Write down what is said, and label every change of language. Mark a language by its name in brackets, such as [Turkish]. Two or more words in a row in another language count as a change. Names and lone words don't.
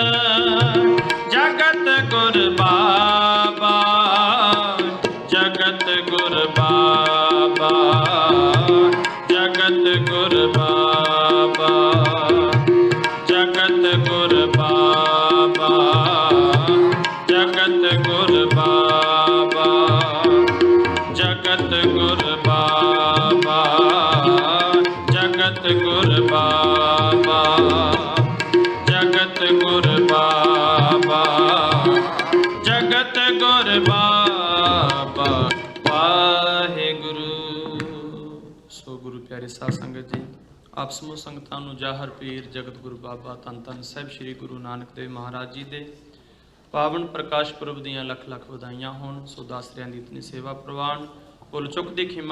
[Punjabi] ਜਗਤ ਗੁਰ ਬਾਬਾ ਜਗਤ ਗੁਰ ਬਾਬਾ ਜਗਤ ਗੁਰ ਬਾਬਾ ਜਗਤ ਗੁਰ ਬਾਬਾ ਜਗਤ ਗੁਰ ਬਾਬਾ ਜਗਤ ਗੁਰ ਬਾਬਾ ਜਗਤ ਗੁਰ ਬਾਬਾ ਜਗਤ ਗੁਰ ਬਾਬਾ ਜਗਤ ਗੁਰ ਬਾਬਾ ਵਾਹਿਗੁਰੂ। ਸੋ ਗੁਰੂ ਪਿਆਰੇ ਸਾਧ ਸੰਗਤ ਜੀ ਆਪ ਸਮੂਹ ਸੰਗਤਾਂ ਨੂੰ ਜਾਹਰ ਪੀਰ ਜਗਤ ਗੁਰੂ ਬਾਬਾ ਧੰਨ ਧੰਨ ਸਾਹਿਬ ਸ੍ਰੀ ਗੁਰੂ ਨਾਨਕ ਦੇਵ ਮਹਾਰਾਜ ਜੀ ਦੇ ਪਾਵਨ ਪ੍ਰਕਾਸ਼ ਪੁਰਬ ਦੀਆਂ ਲੱਖ ਲੱਖ ਵਧਾਈਆਂ ਹੋਣ। ਸੋ ਦਾਸਰਿਆਂ ਦੀ ਇਤਨੀ ਸੇਵਾ ਪ੍ਰਵਾਨ ਭੁੱਲ ਚੁੱਕ ਦੀ ਖਿਮਾ।